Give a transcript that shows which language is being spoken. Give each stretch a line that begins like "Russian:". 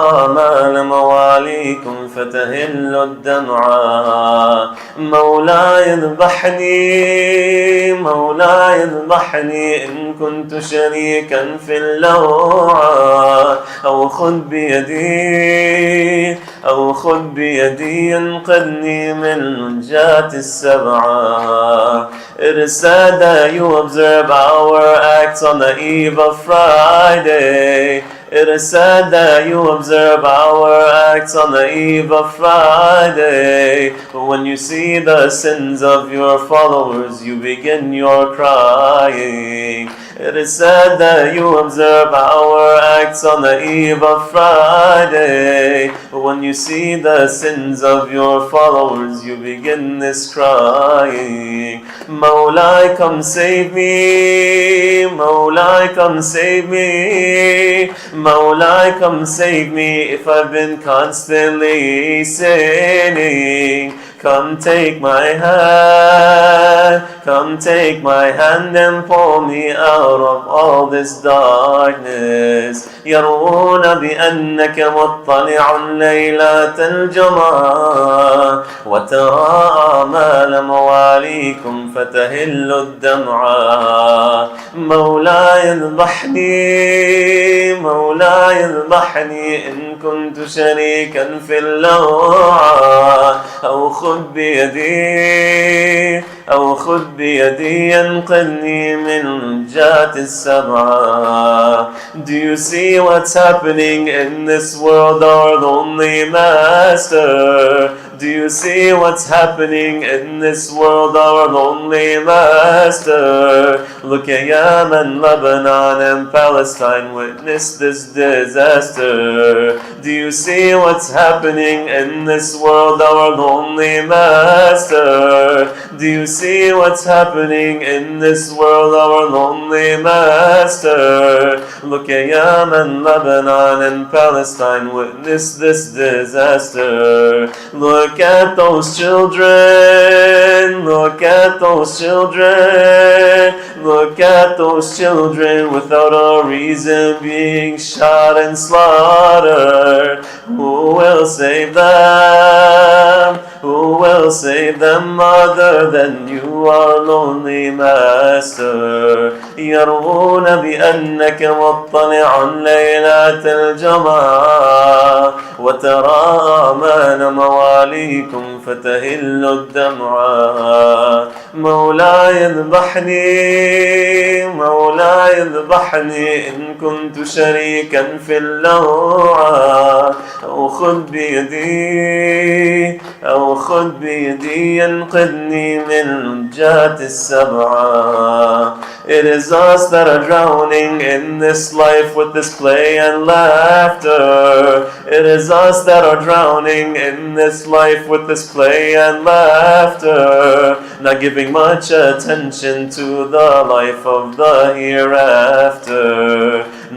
Arabic: آمال مواليكم فتهل الدمعة مولاي اذبحني مولاي اذبحني إن كنت شريكا في اللوعة أو خذ بيدي أو خذ بيدي ينقذني من لجات السبعة
English: It is said that you observe our acts on the eve of Friday. It is said that you observe our acts on the eve of Friday. But when you see the sins of your followers, you begin your crying. It is said that you observe our acts on the eve of Friday. But when you see the sins of your followers, you begin this crying. Mawlai, come save me. Mawlai, come save me. Mawlai, come save me if I've been constantly sinning. Come take my hand, come take my hand and pull me out of all this darkness.
Arabic: يرون بأنك مطلع ليلة الجمعة وترى آمال مواليكم فتهل الدمعة مولاي اذبحني مولاي اذبحني إن كنت شريكا في اللوعة أو خذ بيدي أو خذ بيدي ينقذني من لجات السبعة.
English: Do you see what's happening in this world, our lonely master? Do you see what's happening in this world, our lonely master? Look at Yemen, Lebanon, and Palestine, witness this disaster. Do you see what's happening in this world, our lonely master? Do you see what's happening in this world, our lonely master? Look at Yemen, Lebanon, and Palestine, witness this disaster. Look at those children, look at those children, look at those children without a reason being shot and slaughtered. Who will save them? Who will save them other than you, our lonely master?
Arabic: يرون بأنك مطلع ليلة الجمعة وترى آمال مواليكم فتهل الدمعة مولاي اذبحني مولاي اذبحني إن كنت شريكا في اللوعة أو خذ بيدي أو خذ بيدي ينقذني من لجات السبعة.
English: It is us that are drowning in this life with this play and laughter. It is us that are drowning in this life with this play and laughter, not giving much attention to the life of the hereafter,